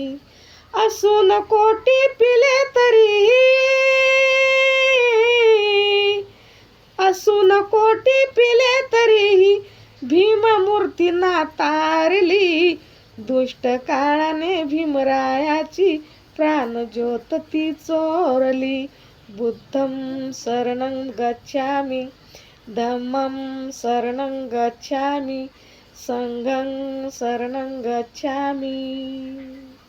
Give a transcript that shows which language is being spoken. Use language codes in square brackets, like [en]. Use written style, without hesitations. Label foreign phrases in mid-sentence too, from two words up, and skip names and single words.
[mr] असून कोटी पिले तरीही, असून कोटी पिले तरीही भीममूर्ती ना तारली, दुष्ट काळाने भीमरायाची प्राणज्योत ती चोरली. [pi] बुद्धं शरणं गच्छामि, धम्मं शरणं गच्छामि, संघं शरणं गच्छामि.